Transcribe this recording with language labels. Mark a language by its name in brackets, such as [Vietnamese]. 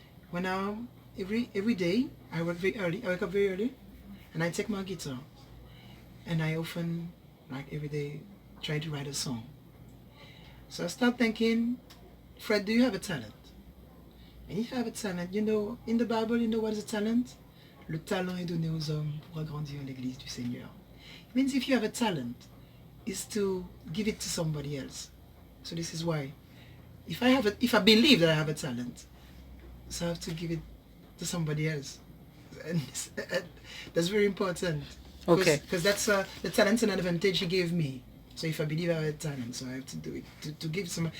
[English] When every day I wake up very early, and I take my guitar, and I often, like every day, try to write a song. So I start thinking, Fred, do you have a talent? And if you have a talent, in the Bible, what is a talent? [French] Le talent est donné aux hommes pour agrandir l'église du Seigneur. [English] It means if you have a talent, is to give it to somebody else. So this is why, if I believe that I have a talent, so I have to give it to somebody else, and that's very important. Okay. Because that's the talent's an advantage He gave me. So if I believe I have a talent, so I have to do it to give some.